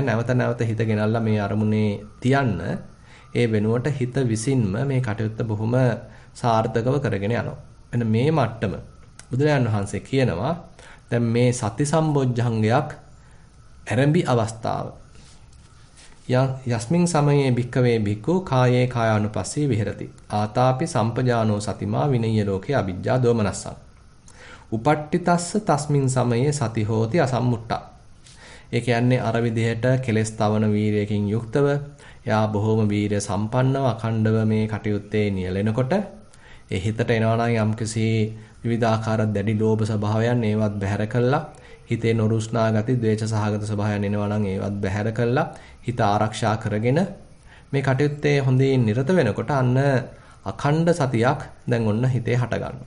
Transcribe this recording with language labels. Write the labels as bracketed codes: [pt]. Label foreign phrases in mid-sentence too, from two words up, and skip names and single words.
[si] නැවත නැවත හිත ගෙනල්ලා මේ අරමුණේ තියන්න. ඒ වෙනුවට හිත විසින්ම මේ කටයුත්ත බොහොම සාර්ථකව කරගෙන යනවා. එන්න මේ මට්ටම බුදුරජාණන් වහන්සේ කියනවා දැන් මේ සති සම්බොජ්ජංගයක් ආරම්භි අවස්ථාව. [pi] යස්මින් සමයේ භික්කවේ භික්ඛු කායේ කායානුපස්සී විහෙරති. ආතාපි සම්පජානෝ සතිමා විනය්‍ය ලෝකේ අවිජ්ජා දෝමනස්සං. උපට්ඨිතස්ස තස්මින් සමයේ සති හෝති අසම්මුට්ඨා. [si] ඒ කියන්නේ අර විදිහට කෙලස් තවන වීරයකින් යුක්තව එයා බොහොම වීරය සම්පන්නව අඛණ්ඩව මේ කටයුත්තේ නියැලෙනකොට ඒ හිතට එනවා නම් යම්කිසි විවිධාකාර දැඩි ලෝභ ස්වභාවයන් ඒවත් බැහැර කළා හිතේ නොරුස්නා ගති ද්වේෂ සහගත ස්වභාවයන් එනවා නම් ඒවත් බැහැර කළා හිත ආරක්ෂා කරගෙන මේ කටයුත්තේ හොඳින් නිරත වෙනකොට අන්න අඛණ්ඩ සතියක් දැන් ඔන්න හිතේ හට ගන්නවා.